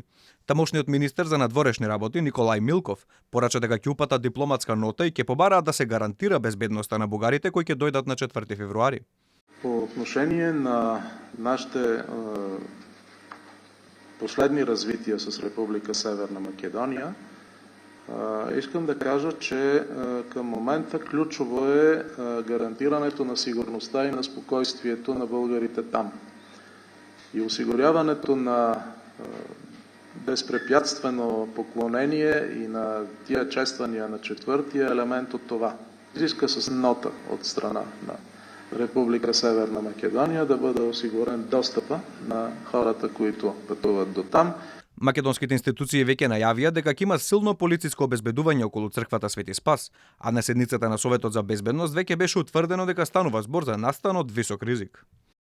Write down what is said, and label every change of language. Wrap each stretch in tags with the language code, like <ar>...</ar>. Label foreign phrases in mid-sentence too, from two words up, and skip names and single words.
<mk>Тамошниот министер за надворешни работи Николај Милков порача дека ќе упатат дипломатска нота и ќе побараат да се гарантира безбедноста на бугарите кои ќе дојдат на 4 февруари.</mk> <bg>По отношение на нашите последни развитија с Република Северна Македонија, искам да кажа, че към момента ключово е гарантирането на сигурността и на спокойствието на българите там. И осигуряването на безпрепятствено поклонение и на тия чествания на четвъртия елемент от това. Изиска с нота от страна на Република Северна Македония да бъде осигурен достъпа на хората, които пътуват до там.</bg> <mk>Македонските институции веќе најавија дека ќе има силно полициско обезбедување околу црквата Свети Спас, а на седницата на Советот за безбедност веќе беше утврдено дека станува збор за настан од висок ризик.</mk>